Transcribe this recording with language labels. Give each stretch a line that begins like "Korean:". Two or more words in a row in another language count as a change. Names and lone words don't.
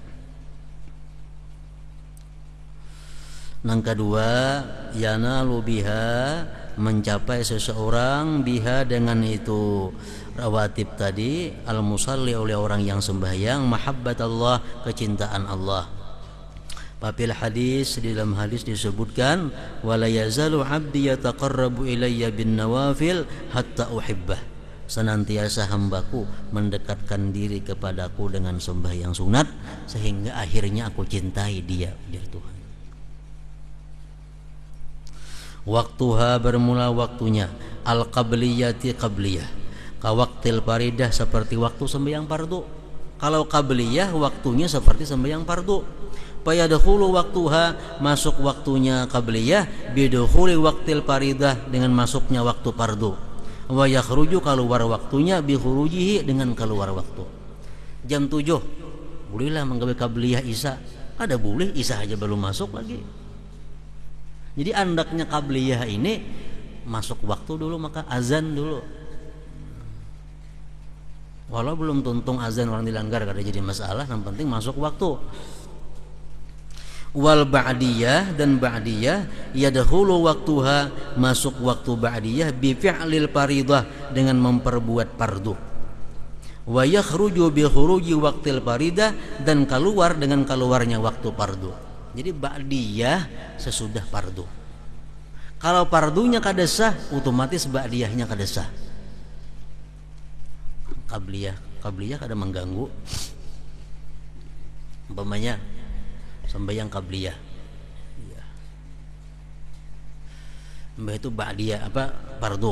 Malay: Nang kedua,
Arabic: ينال بها,
Malay: mencapai seseorang biha dengan itu rawatib tadi, al-musalli, oleh orang yang sembahyang,
Arabic: محبة الله,
Malay: kecintaan Allah. Papil hadis, di dalam hadis disebutkan,
Arabic: ولا يزال عبدي يتقرب إلي بالنوافل حتى أحبه,
Malay: senantiasa hambaku mendekatkan diri kepadaku dengan sembahyang sunat sehingga akhirnya aku cintai dia, ujar Tuhan.
Arabic: Waktuha,
Malay: bermula waktunya,
Arabic: القبلية قبلية, كوقت الفريضة,
Malay: seperti waktu sembahyang fardu. Kalau qabliyah waktunya seperti sembahyang fardu.
Arabic: فيدخل وقتها,
Malay: masuk waktunya qabliyah,
Arabic: بدخول وقت الفريضة,
Malay: dengan masuknya waktu fardu.
Arabic: ويخرج,
Malay: keluar waktunya, bikhurujihi, dengan keluar waktu.
Banjar: Jam 7 bolehlah menggawe qabliyah isya, ada boleh isya aja belum masuk lagi. Jadi andaknya qabliyah ini masuk waktu dulu, maka azan dulu. Walau belum tuntung azan orang dilanggar, kada jadi masalah, yang penting masuk waktu.
Arabic: والبعدية,
Malay: dan ba'diyah,
Arabic: يدخل وقتها,
Malay: masuk waktu ba'diyah,
Arabic: بفعل الفريضة,
Malay: dengan memperbuat fardu.
Arabic: ويخرج بخروج وقت الفريضة,
Malay: dan keluar dengan keluarnya waktu fardu. Jadi ba'diyah sesudah fardu.
Banjar: Kalau fardunya kada sah, otomatis ba'diyahnya kada sah. Qabliyah kada mengganggu. Umpamanya sembahyang qabliyah, Mbah itu ba'diyah apa fardu.